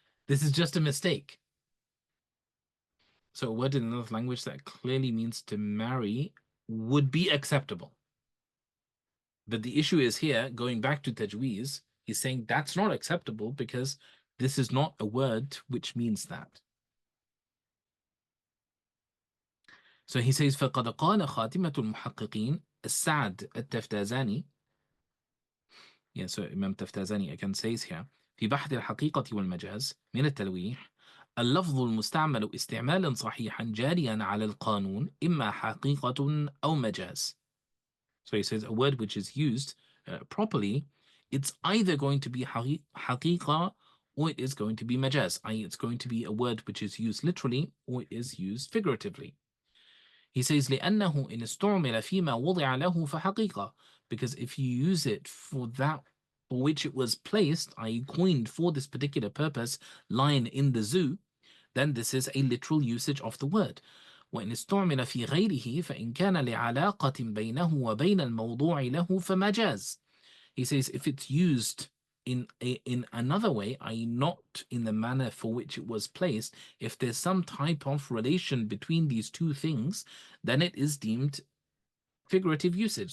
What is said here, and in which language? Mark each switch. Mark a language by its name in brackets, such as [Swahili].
[English] This is just a mistake. So a word in another language that clearly means to marry would be acceptable. But the issue is here, going back to tajweez, he's saying that's not acceptable because this is not a word which means that. So he says, [Arabic] فَقَدْ قَالَ خَاتِمَةُ الْمُحَقِّقِينَ السعد التفتازاني. [English] Yeah, so Imam Taftazani again says here, [Arabic] في بحث الحقيقة والمجاز من التلويح اللفظ المستعمل استعمالا صحيحا جاريا على القانون إما حقيقة أو مجاز. [English] So he says a word which is used properly, it's either going to be haqiqa or it is going to be majaz, i.e. it's going to be a word which is used literally or it is used figuratively. He says [Arabic] لأنه إن استعمل فيما وضع له فحقيقة, [English] because if you use it for that for which it was placed, i.e. coined for this particular purpose, lion in the zoo, then this is a literal usage of the word. [Arabic] وإن استعمل في غيره فإن كان لعلاقة بينه وبين الموضوع له فمجاز. [English] He says if it's used in another way, i.e. not in the manner for which it was placed, if there's some type of relation between these two things, then it is deemed figurative usage.